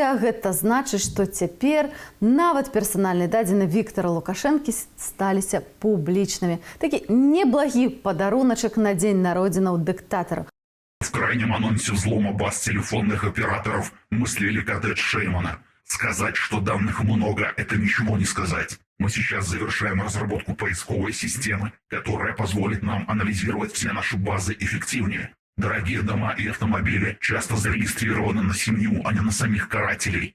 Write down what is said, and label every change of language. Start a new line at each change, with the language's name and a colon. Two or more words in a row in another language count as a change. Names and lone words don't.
Belarusian: Гэта значыць, што цяпер нават персанальныя дадзены Віктара Лукашэнкі сталіся публічнымі. Такі неблагі падаруначак на дзень народзінаў дыктатара.
Russian: В крайнем анонсе взлома баз телефонных операторов мы слили коттедж Шеймана. Сказать, что данных много, это ничего не сказать. Мы сейчас завершаем разработку поисковой системы, которая позволит нам анализировать все наши базы эффективнее. Дорогие дома и автомобили часто зарегистрированы на семью, а не на самих карателей.